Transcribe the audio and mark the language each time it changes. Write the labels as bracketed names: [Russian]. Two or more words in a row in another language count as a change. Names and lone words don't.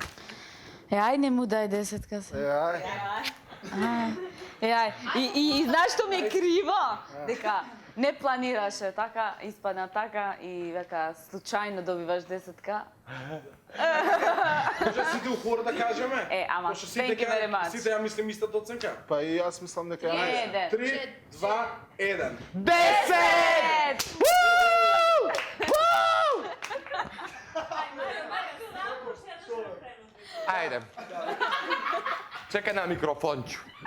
[Macedonian] Ај, не му дај 10-ка се. Ај. Ај, и знаеш што ми е криво? Дека не планираше така, испадна така и века случајно добиваш 10-ка. Може сите у хор да кажеме? Ама, Пошто [English] thank you very much. [Macedonian] Сите ја мислим истата оценка. Па и јас мислам дека ја 3, 2, 1. 10! Ајде. Чекај на микрофончу.